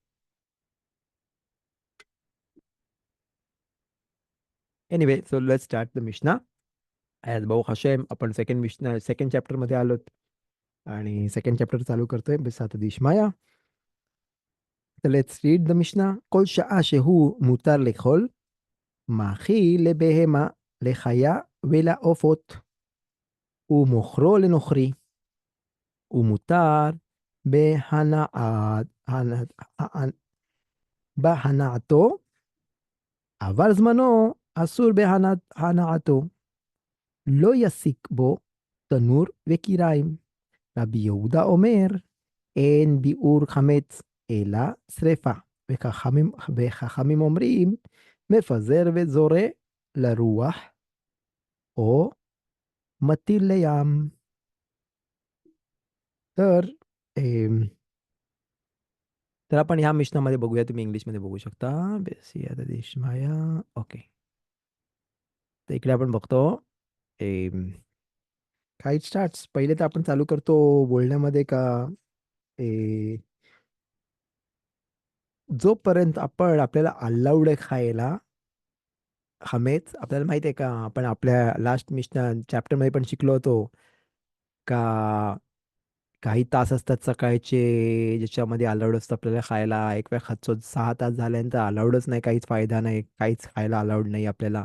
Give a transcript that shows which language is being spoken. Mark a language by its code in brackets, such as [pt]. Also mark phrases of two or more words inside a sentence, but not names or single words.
[en] Anyway, so let's start the Mishnah. [mr] ॲज भाऊ हशेम, आपण [en] second chapter [mr] आलोत. आणि [en] second chapter [mr] चालू करतोय [arc] בסייעתא דשמיא. [en] तर let's read the Mishnah. [he] כל שעה שהוא מותר לאכול, מאכיל לבהמה, לחיה ולעופות, ומוכרו לנוכרי, ומותר בהנאתו, אבל זמנו אסור בהנאתו. לא יסיק בו תנור וקיריים. רבי יהודה אומר, אין ביעור חמץ, אלא שרפה. וחכמים אומרים, מפזר וזורע לרוח, או מטיל לים. [mr] तर तर आपण ह्या मिश्रणामध्ये बघूया, तुम्ही इंग्लिशमध्ये बघू शकता. [arc] בסייעתא דשמיא. [mr] ओके. तर इकडे आपण बघतो. काय स्टार्ट पहिले तर आपण चालू करतो बोलण्यामध्ये का ए, जोपर्यंत आपल्याला अलाउड आहे खायला हमेच, आपल्याला माहिती आहे का, आपण आपल्या [en] last Mishnah chapter [mr] मध्ये पण शिकलो होतो का काही तास असतात सकाळचे ज्याच्यामध्ये अलाउड असतं आपल्याला खायला, एक वेळ खातो 6 तास झाल्यानंतर अलाउडच नाही, काहीच फायदा नाही, काहीच खायला अलाउड नाही आपल्याला.